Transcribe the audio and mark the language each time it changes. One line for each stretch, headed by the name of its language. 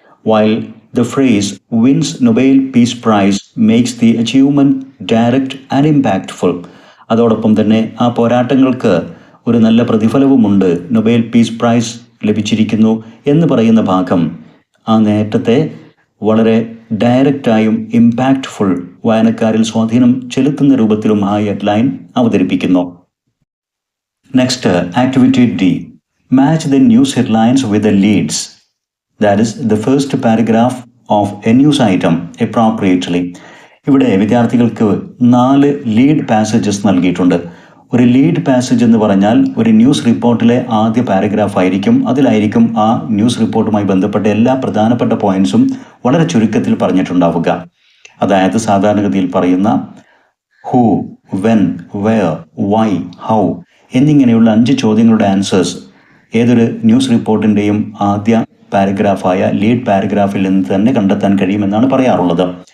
English: While the phrase wins Nobel Peace Prize makes the achievement direct and impactful,
Malayalam: അതോടൊപ്പം തന്നെ ആ പോരാട്ടങ്ങൾക്ക് ഒരു നല്ല പ്രതിഫലവുമുണ്ട്, നൊബേൽ പീസ് പ്രൈസ് ലഭിച്ചിരിക്കുന്നു എന്ന് പറയുന്ന ഭാഗം ആ നേട്ടത്തെ വളരെ ഡയറക്റ്റായും ഇമ്പാക്റ്റ്ഫുൾ, വായനക്കാരിൽ സ്വാധീനം ചെലുത്തുന്ന രൂപത്തിലും ആ ഹെഡ്ലൈൻ അവതരിപ്പിക്കുന്നു.
English: Next, activity D. Match the news headlines with the leads. That is the first paragraph of a news item appropriately.
Malayalam: ഇവിടെ വിദ്യാർത്ഥികൾക്ക് 4 ലീഡ് പാസേജസ് നൽകിയിട്ടുണ്ട്. ഒരു ലീഡ് പാസേജ് എന്ന് പറഞ്ഞാൽ ഒരു ന്യൂസ് റിപ്പോർട്ടിലെ ആദ്യ പാരഗ്രാഫ് ആയിരിക്കും. അതിലായിരിക്കും ആ ന്യൂസ് റിപ്പോർട്ടുമായി ബന്ധപ്പെട്ട എല്ലാ പ്രധാനപ്പെട്ട പോയിന്റ്സും വളരെ ചുരുക്കത്തിൽ പറഞ്ഞിട്ടുണ്ടാവുക. അതായത് സാധാരണഗതിയിൽ പറയുന്ന who, when, wear, Y, how എന്നിങ്ങനെയുള്ള 5 ചോദ്യങ്ങളുടെ ആൻസേഴ്സ് ഏതൊരു ന്യൂസ് റിപ്പോർട്ടിൻ്റെയും ആദ്യ പാരഗ്രാഫായ ലീഡ് പാരഗ്രാഫിൽ നിന്ന് തന്നെ കണ്ടെത്താൻ കഴിയുമെന്നാണ് പറയാറുള്ളത്.